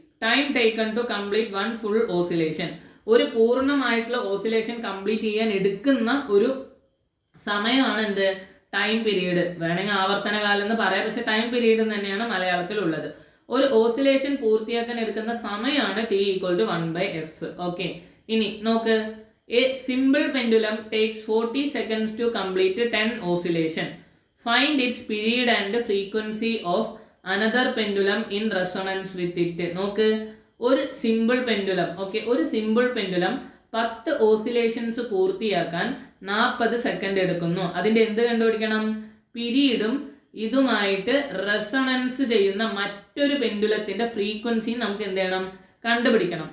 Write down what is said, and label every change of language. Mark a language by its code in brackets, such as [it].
[en] Time taken to complete one full oscillation. [ml] ഒരു പൂർണ്ണമായിട്ടുള്ള oscillation complete ചെയ്യാൻ എടുക്കുന്ന ഒരു സമയമാണ് എന്ത്? Time period. വേണമെങ്കിൽ ആവർത്തന കാലം എന്ന് പറയാം, പക്ഷെ ടൈം പീരീഡ് തന്നെയാണ് മലയാളത്തിലുള്ളത്. ഒരു ഓസിലേഷൻ പൂർത്തിയാക്കാൻ എടുക്കുന്ന സമയമാണ് T equal to 1/f. Okay, ഇനി നോക്ക്, [en] A simple pendulum takes 40 seconds to complete 10 oscillation. Find its period and frequency of another pendulum in resonance with it. [ml] നോക്ക്, ഒരു സിമ്പിൾ പെൻഡുലം, ഓക്കെ, ഒരു സിമ്പിൾ പെൻഡുലം 10 ഓസിലേഷൻസ് പൂർത്തിയാക്കാൻ 40 second എടുക്കുന്നു. അതിന്റെ എന്ത് കണ്ടുപിടിക്കണം? പീരീഡും ഇതുമായിട്ട് റെസൊണൻസ് ചെയ്യുന്ന മറ്റൊരു പെൻഡുലത്തിന്റെ ഫ്രീക്വൻസി നമുക്ക് എന്ത് ചെയ്യണം? കണ്ടുപിടിക്കണം.